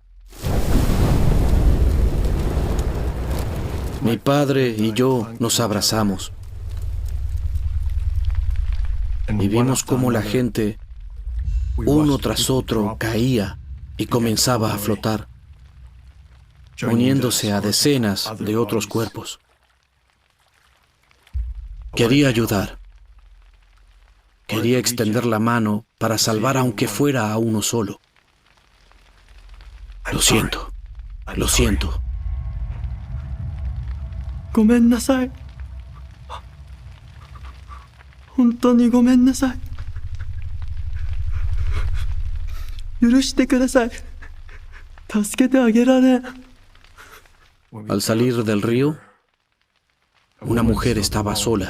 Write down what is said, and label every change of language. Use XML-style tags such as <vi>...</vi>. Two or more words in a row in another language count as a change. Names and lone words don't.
<es>Mi padre y yo nos abrazamos y vimos cómo la gente, uno tras otro, caía y comenzaba a flotar, uniéndose a decenas de otros cuerpos. Quería ayudar. Quería extender la mano para salvar aunque fuera a uno solo. Lo siento. Lo siento.</es> <ja>ごめんなさい。本当にごめんなさい。許してください。助けてあげられん。</ja> <es>Al salir del río, una mujer estaba sola.</es>